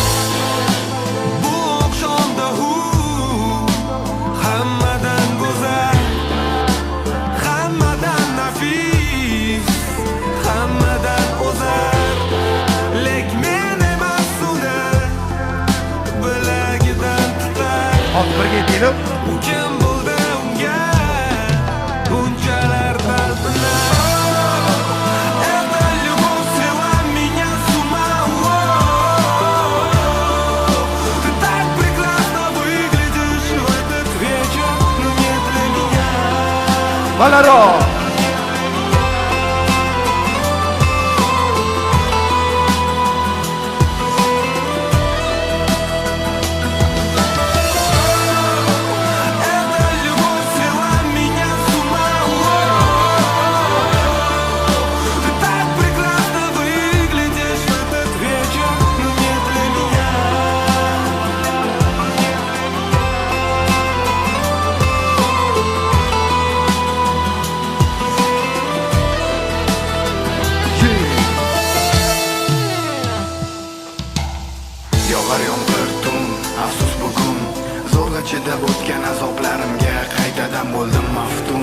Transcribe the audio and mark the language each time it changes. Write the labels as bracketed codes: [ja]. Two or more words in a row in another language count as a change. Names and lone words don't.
[uz] Bu oqshomda u hammadan go'zal, hammadan nafis, hammadan o'zar, lek men emas uni bilagidan tutar. Hop, birga kelib. U kim bo'ldi unga bunchalar talpinar? [ru] Это любовь свела меня с ума. Ты так прекрасно выглядишь в этот вечер, но не для меня. Valaro. Эта любовь свела меня с ума. Ты так прекрасно выглядишь в этот вечер, но не для меня. [uz] Yog'ar yomg'ir tun, afsus bugun zo'rg'a chidab o'tgan azoblarimga qaytadan bo'ldim maftun.